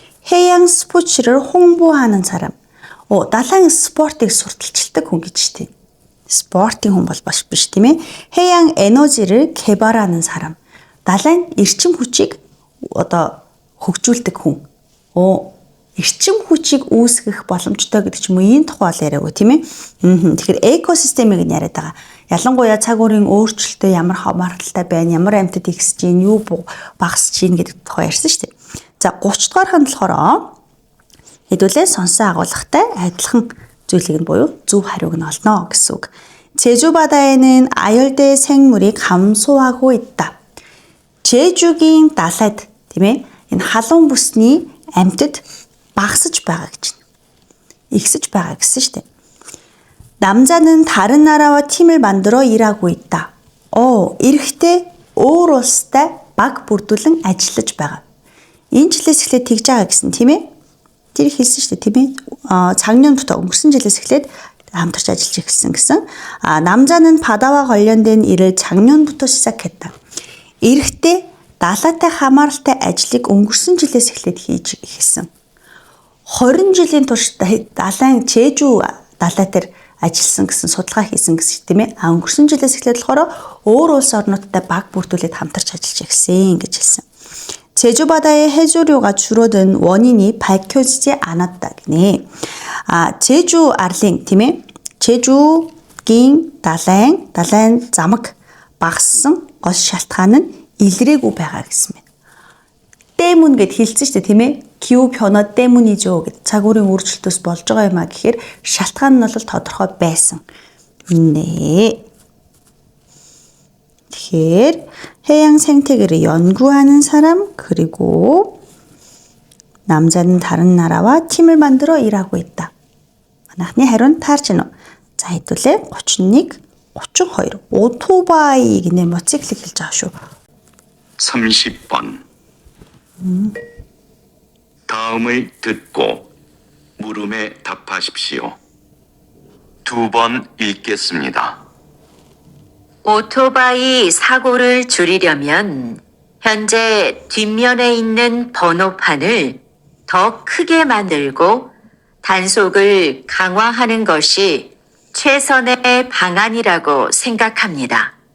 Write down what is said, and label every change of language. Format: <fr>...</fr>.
<ko>해양 스포츠를 홍보하는 사람.</ko> <mn>далайн спортыг сурталчилдаг хүн гэж тийм. спортын хүн бол биш тийм ээ.</mn> <ko>해양 에너지를 개발하는 사람.</ko> <mn>далайн эрчим хүчийг одоо хөгжүүлдэг хүн. эрчим хүчийг үүсгэх боломжтой гэдэг ч юм уу энэ тухай бол яриаггүй тийм ээ. Тэгэхээр экосистемийг нь яриад байгаа. Ялангуяа цаг үеийн өөрчлөлтөд ямар хамааралтай байна, ямар амьтад ихсэж гин, юу багасж гин гэдэг тухай ярьсан шүү дээ. За 30 дугаар ханд болохоор хэдүүлээ сонсон агуулгатай адилхан зүйлийг нь буюу зөв хариуг нь олно гэсэн үг.</mn> <ko>제주 바다에는 아열대 생물이 감소하고 있다.</ko> <mn>제주гийн далайд тийм ээ энэ халуун бүсний амьтад багасж байгаа гэж байна. ихсэж байгаа гэсэн шүү дээ.</mn> <ko>남자는 다른 나라와 팀을 만들어 일하고 있다.</ko> <mn>эрэгтэй өөр улстай баг бүрдүүлэн ажиллаж байгаа. Энэ жилээс эхлээд тэгж байгаа гэсэн тийм ээ. Тэр хэлсэн шүү дээ тийм ээ.</mn> <ko>작년부터</ko> <mn>өнгөрсөн жилээс эхлээд хамтарч ажиллаж эхэлсэн гэсэн.</mn> <ko>남자는 바다와 관련된 일을 작년부터 시작했다.</ko> <mn>эрэгтэй далайтай хамааралтай ажлыг өнгөрсөн жилээс эхлээд хийж эхэлсэн. 20 жилийн турш далайн Jeju далай дээр ажилласан гэсэн судалгаа хийсэн гэсэн тийм ээ. өнгөрсөн жилээс эхлээд болохоор өөр улс орнуудтай баг бүрдүүлээд хамтарч ажиллаж эхэлсэн гэж хэлсэн.</mn> <ko>제주 바다의 해조류가 줄어든 원인이 밝혀지지 않았다 гинэ.</ko> <mn>제주 арлын тийм ээ. 제주гийн далайн замаг багассан гол шалтгаан нь илрээгүй байгаа гэсэн байна. 때문 гэд хэлсэн шүү дээ тийм ээ.</mn> <ko>기후 변화 때문이죠</ko> <mn>гэд цаг үеийн өөрчлөлтөөс болж байгаа юм а гэхээр шалтгаан нь бол тодорхой байсан.</mn> <ko>네. Тэгэхээр 해양 생태계를 연구하는 사람 그리고 남자는 다른 나라와 팀을 만들어 일하고 있다.</ko> <mn>манайхны хариу нь таарч байна уу? За хэдүүлээ 31, 32. 오토바이 гинэ мотоциклыг хэлж байгаа шүү.</mn> <ko>30번. 다음을 듣고 물음에 답하십시오. 2번 읽겠습니다. 오토바이 사고를 줄이려면 현재 뒷면에 있는 번호판을 더 크게 만들고 단속을 강화하는 것이 최선의 방안이라고 생각합니다.</ko>